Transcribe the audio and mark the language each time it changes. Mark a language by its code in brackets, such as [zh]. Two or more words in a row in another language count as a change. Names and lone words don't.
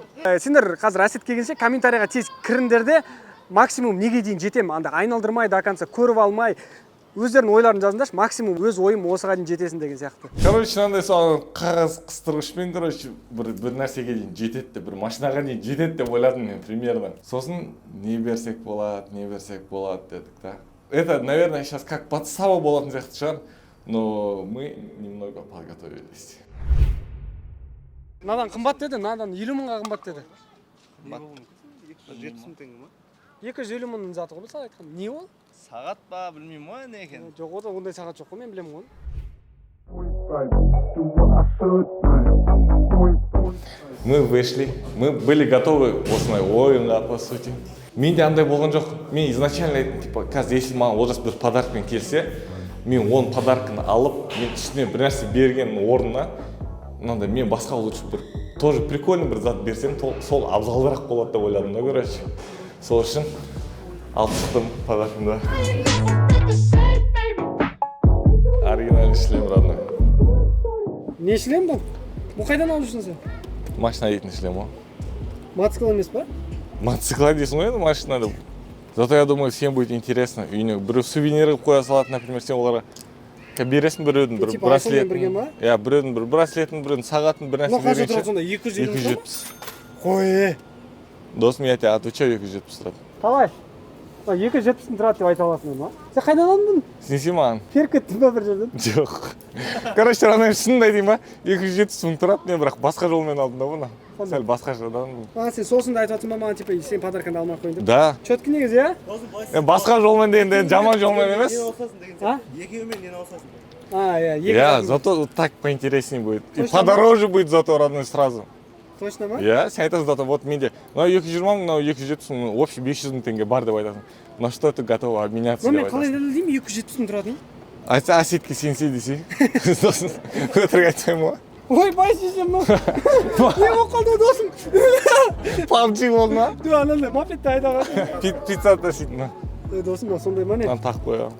[kk] Сендер қазір Әсет келгенше комментарийға тез кіріңдер де максимум неге дейін жетем, анда айналдырмай [ru] до конца [kk] көріп алмай, өздерінің ойларын жазыңдаршы, максимум өз ойым осыға дейін жетесін деген сияқты. Короче, мынандай соған қағаз қыстырғышпен, короче, бір нәрсеге дейін жетеді, бір машинаға дейін жетеді деп ойладым мен примерно. Сосын не берсек болады дедік та. [ru] Это, наверное, сейчас как подстава [kk] болатын сияқты шығар. [ru] Но мы немного подготовились. [kk] Надан қымбат деді, надан 50 мыңға қымбат деді. 270 мың теңге ма? 250 мыңның заты ғой, саған айтқан. Не ол? Сағат па, білмеймін ғой, не екен. Жоқ, ондай сағат жоқ қой, мен білемін оны. [ru] Мы вышли, мы были готовы [kk] осындай ойынға, [ru] по сути. [kk] Менде андай болған жоқ. Мен [ru] изначально, типа, [kk] қазір если маған олжас бір подаркпен келсе, мен оның подарканы алып, мен үстіне бір нәрсе берген орнына, мынандай мен басқа лучше бір [ru] тоже прикольный [kk] бір зат берсем, сол абзалырақ болады деп ойладым да, короче. Сол үшін алып шықтым подаркымды. [ru] Оригинальный шлем родной. [kk] Не шлем бұл? Бұл қайдан алып жүрсің сен? Машина дейтін шлем ғой. Мотоцикл емес па? Мотоцикл дейсің ғой енді машина деп. [ru] Зато я думаю, всем будет интересно. [kk] Үйіне біреу сувенир қоя салады, например, сен оларға бересің біреудің бір браслетін. Иә, біреудің бір браслетін, біреудің сағатын, бір нәрсе Но берейінші. қанша тұрады сонда? 250 270. Қой. Досым, [ru] я тебя отвечаю, 270 тұрады. [kk] Қалай? 270 тұрады деп айта аласың ма? Сен қайдан алдың бұны? Сенсей маған? Періп кеттің ба бір жерден? Жоқ. Короче, ранайым шынында дейм ба? 270 мың тұрады, мен бірақ басқа жолмен алдым да бұны. Сәл басқа жолдан. Сен сосын да айтып жатсың ба маған, типа, сен подарканы алмай қойын деп? Да. Четкі негізі, иә? Басқа жолмен дегенде жаман жолмен емес. Екеуімен нені алсасың? [ru] Я, зато так поинтереснее будет. И подороже будет зато родной сразу. [kk] Точно ма? Я, сен айтасың [ru] зато вот [kk] менде. Мынау 220 мың, мынау 270 мың, общий 500 мың теңге бар деп айтасың. [ru] На что ты готова обменяться деп айтасың? [kk] Мен қалай дәлелдеймін 270 мың тұратын? Айтса Әсетке сенсе десе. Өтірік айтпаймын ғой. Ой, бай шешем мынау. Не болып қалды досым? PUBG болды ма? Анандай мопедті айдаған. Пицца таситын ма? Досым, сондай ма не? Аны тақып қоямын.